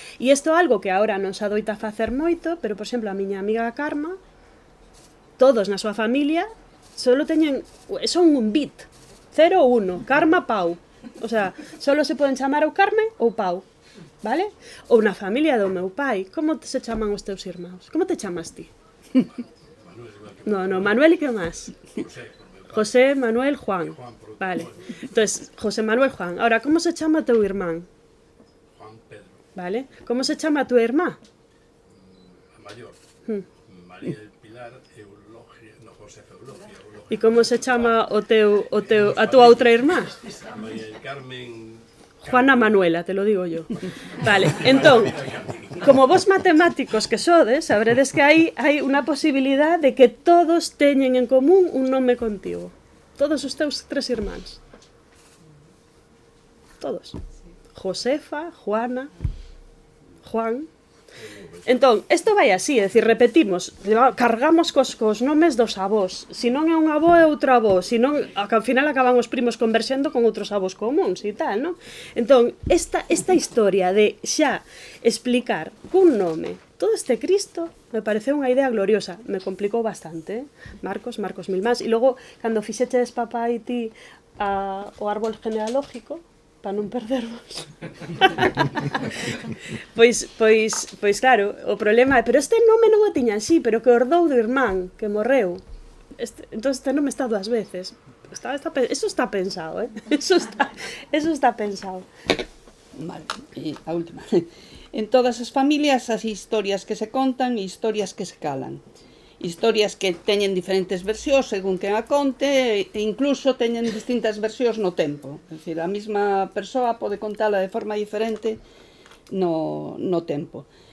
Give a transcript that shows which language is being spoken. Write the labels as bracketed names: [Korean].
[Galician] E isto é algo que agora non se adoita facer moito, pero, por exemplo, a miña amiga Karma, todos na súa familia solo teñen, son un bit, 0 ou 1, Karma, Pau. O sea, solo se poden chamar ou Carmen ou Pau, vale? Ou na familia do meu pai, como se chaman os teus irmãos? Como te chamas ti? No, Manuel, [Spanish] ¿y qué más? José, Manuel, Juan. Vale. Entonces, José Manuel, Juan. Ahora, ¿cómo se llama tu hermano? Juan Pedro. Vale. ¿Cómo se llama tu hermana? A mayor. María del Pilar, Eulogia, no, Josefa Eulogia. ¿Y cómo se llama a tu otra hermana? María del Carmen. Juana Manuela, te lo digo yo. [Galician] Vale, entón, como vos matemáticos que sodes, sabredes que hai unha posibilidad de que todos teñen en común un nome contigo. Todos os teus 3 irmáns. Todos. Josefa, Juana, Juan. Entón, isto vai así, é dicir, repetimos, cargamos cos nomes dos avós. Se non é un avó, é outro avó. Se non, ao final acaban os primos converxendo con outros avós comuns e tal, non? Entón, esta historia de xa explicar cun nome todo este Cristo me pareceu unha idea gloriosa. Me complicou bastante, Marcos mil máis. E logo, cando fixeches papá e ti o árbol genealógico, para non perdervos. pois claro, o problema é, pero este nome non o tiñan, sí, pero que herdou do irmán, que morreu. Entón este nome está 2 veces. Eso está pensado, Eso está pensado. Vale, e a última. En todas as familias as historias que se contan e historias que se calan. Historias que teñen diferentes versións según quen a conte e incluso teñen distintas versións no tempo. É dicir, a mesma persoa pode contala de forma diferente no tempo.